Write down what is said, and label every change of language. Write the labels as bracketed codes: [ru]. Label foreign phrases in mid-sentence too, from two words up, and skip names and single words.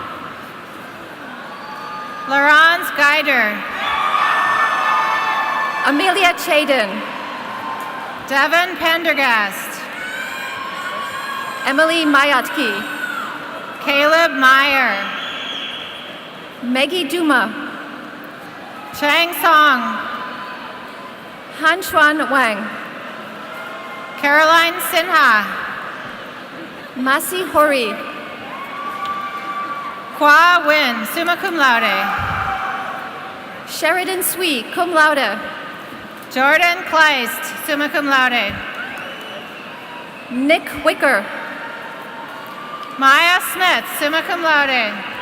[en] Laurence Geider. Amelia Chaden. Devin Pendergast. Emily Mayatki. Caleb Meyer. Maggie Duma. Chang Song. Han Xuan Wang. Caroline Sinha. Masi Hori. Kwa Win, [la] summa cum laude. [en] Sheridan Swee, [la] cum laude. [en] Jordan Kleist, [la] summa cum laude. [en] Nick Wicker. Maya Smith, [la] summa cum laude.